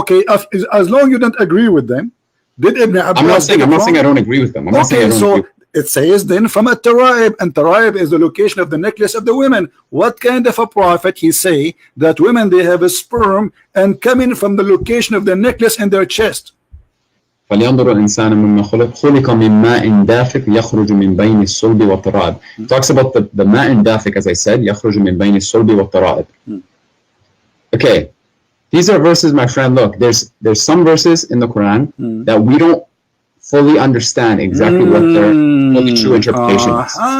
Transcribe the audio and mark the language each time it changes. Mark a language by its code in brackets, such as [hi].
[en] Okay, as long you don't agree with them, did Ibn Abbas? I'm not saying I don't agree with them. I'm not saying I don't agree. It says then from a taraib, and taraib is the location of the necklace of the women. What kind of a prophet he say that women they have a sperm and coming from the location of the necklace in their chest? [ar] فلينظر الإنسان مما خلق من ماء دافق يخرج من بين الصلب والترائب. [en] Talks about the [ar] ماء دافق, [en] as I said, [ar] يخرج من بين الصلب والترائب. [en] Okay, these are verses, my friend. Look, there's some verses in the Quran that we don't fully understand exactly what their fully true interpretation is.